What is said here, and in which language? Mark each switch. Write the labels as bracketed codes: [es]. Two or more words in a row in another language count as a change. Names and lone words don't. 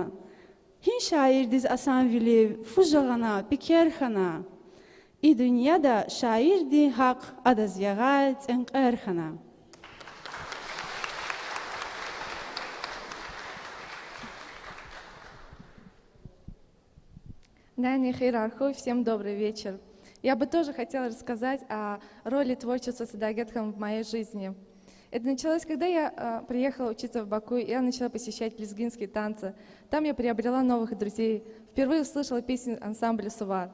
[lez] Hin şairdiz asan vili fujağana piker xana. I dünyada şairdi haq adaz yağat enqer xana. [ru] Дани Хейрарху, всем добрый вечер. Я бы тоже хотела рассказать о роли творчества Садагет Ханым в моей жизни. Это началось, когда я приехала учиться в Баку, и я начала посещать лезгинские танцы. Там я приобрела новых друзей. Впервые услышала песни ансамбля «Сувар».